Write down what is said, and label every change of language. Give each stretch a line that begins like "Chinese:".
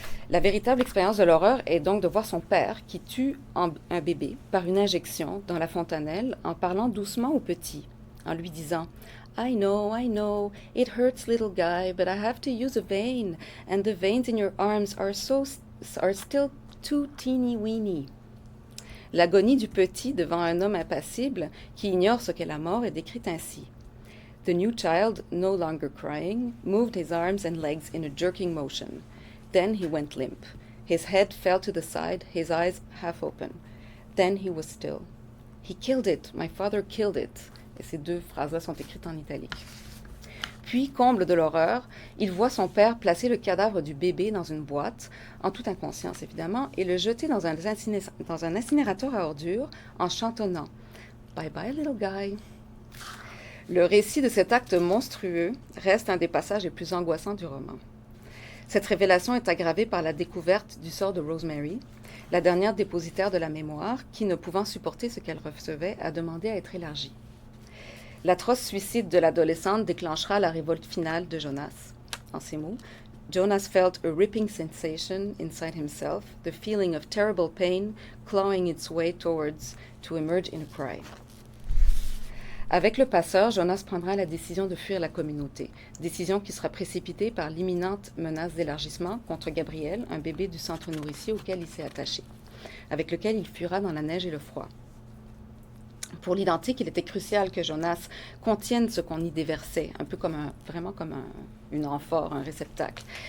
French: La véritable expérience de l'horreur est donc de voir son père qui tue un bébé par une injection dans la fontanelle en parlant doucement au petit, en lui disant «
English: I know, it hurts little guy, but I have to use a vein, and the veins in your arms are still too teeny-weeny.
French: » L'agonie du petit devant un homme impassible qui ignore ce qu'est la mort est décrite ainsi.
English: The new child, no longer crying, moved his arms and legs in a jerking motion. Then he went limp. His head fell to the side, his eyes half open. Then he was still. He killed it. My father killed it.
French: Et ces deux phrases-là sont écrites en italique. Puis, comble de l'horreur, il voit son père placer le cadavre du bébé dans une boîte, en toute inconscience évidemment, et le jeter dans un incinérateur à ordures en chantonnant «
English: Bye bye little guy ».
French: Le récit de cet acte monstrueux reste un des passages les plus angoissants du roman. Cette révélation est aggravée par la découverte du sort de Rosemary, la dernière dépositaire de la mémoire, qui, ne pouvant supporter ce qu'elle recevait, a demandé à être élargie. L'atroce suicide de l'adolescente déclenchera la révolte finale de Jonas. En ces mots,
English: Jonas felt a ripping sensation inside himself, the feeling of terrible pain clawing its way towards to emerge in a cry.
French: Avec le passeur, Jonas prendra la décision de fuir la communauté, décision qui sera précipitée par l'imminente menace d'élargissement contre Gabriel, un bébé du centre nourricier auquel il s'est attaché, avec lequel il fuira dans la neige et le froid. Pour l'identique, il était crucial que Jonas contienne ce qu'on y déversait, un peu vraiment comme une amphore, un réceptacle.